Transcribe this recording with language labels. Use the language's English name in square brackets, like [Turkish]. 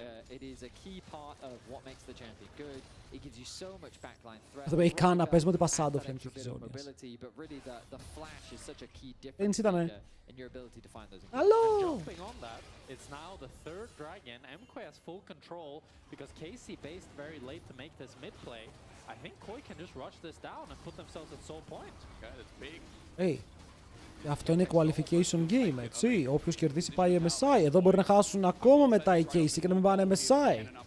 [English] It is a key part of what makes the champion good. It gives you so much backline threat. [Greek] Αυτό έχει καν να παίζουμε ότι πασάντο φλέμ και φυζόνιας. [English] But really the flash is such a key difference in your ability to find those. Hello. Jumping on that, it's now the third dragon. Mkoi has full control because Casey based very late to make this mid play. I think Koi can just rush this down and put themselves at soul point. Okay, that's big. Hey. [Greek] Αυτό είναι qualification game, έτσι. Όποιος κερδίσει πάει MSI. Εδώ μπορεί να χάσουν ακόμα μετά οι Casey και να μην πάνε MSI.